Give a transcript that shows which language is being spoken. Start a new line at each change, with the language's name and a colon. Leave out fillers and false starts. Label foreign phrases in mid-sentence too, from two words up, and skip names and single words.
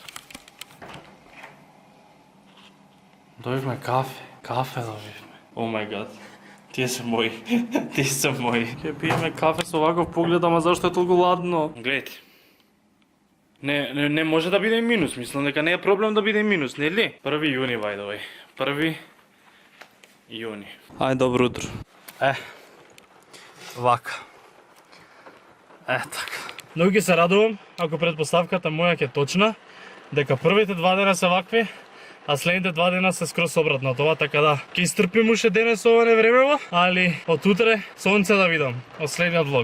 Macedonian: Добивме кафе добивме.
English: Oh my god.
Macedonian: Тие се мои. Тие се мои. Ќе пиеме кафе со ваков поглед, ама зашто е толку ладно?
Bulgarian: Гледайте.
Macedonian: Не може да биде и минус, мислам дека не е проблем да биде и минус, нели? 1 јуни,
English: by the way. 1 јуни.
Macedonian: Ај, добро утро. Вака. Така. Многу ќе се радувам, ако предпоставката моја ќе е точна, дека првите 2 дена се вакви, а следните 2 дена се скроз обратно од това, така да ќе изтрпим уште денес ова невремево, али од утре сонце да видам, од следниот влог.